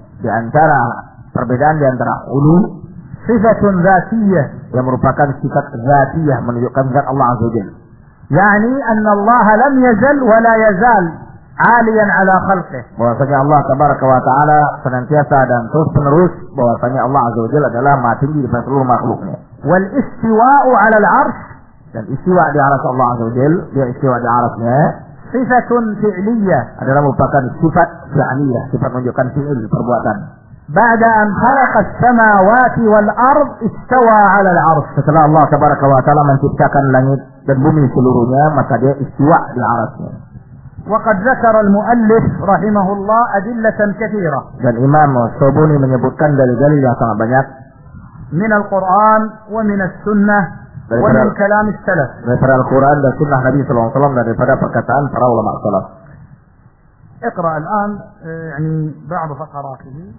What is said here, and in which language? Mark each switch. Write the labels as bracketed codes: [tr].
[ar] بين ترى [id] perbedaan di antara ulu, [ar] صفة ذاتية, [id] yang merupakan sifat ذاتية menunjukkan zat Allah عز وجل. [ar] يعني أن الله لم يزل ولا يزال عاليا على خلقه, [id] bahwasanya Allah tabaraka wa taala senantiasa dan terus menerus, bahwasanya Allah azza wajalla adalah maha tinggi di atas seluruh makhluknya. [ar] Wal istiwa'u 'ala al-'arsy, [id] dan istiwa di atas Allah azza wajalla, dia istiwa di atasnya, [ar] sifatun fi'liyah, [id] adalah merupakan sifat fi'liyah, sifat menunjukkan fi'il, perbuatan. [ar] Ba'da an khalaqa as-samawati wal ard istawa 'ala al-'arsy, [id] setelah Allah tabaraka wa taala menciptakan langit dan bumi seluruhnya, maka dia istiwa di atasnya. [ar] وقد ذكر المؤلف رحمه الله أدلة كثيرة. [id] الإمام الصبوني menyebutkan dalil-dalil yang sangat banyak. [ar] من القرآن ومن السنة ومن كلام السلف. [id] Daripada Al-Quran dan Sunnah Nabi Sallallahu Alaihi Wasallam, daripada perkataan para ulama salaf. [ar] اقرأ الآن يعني بعض فقراته.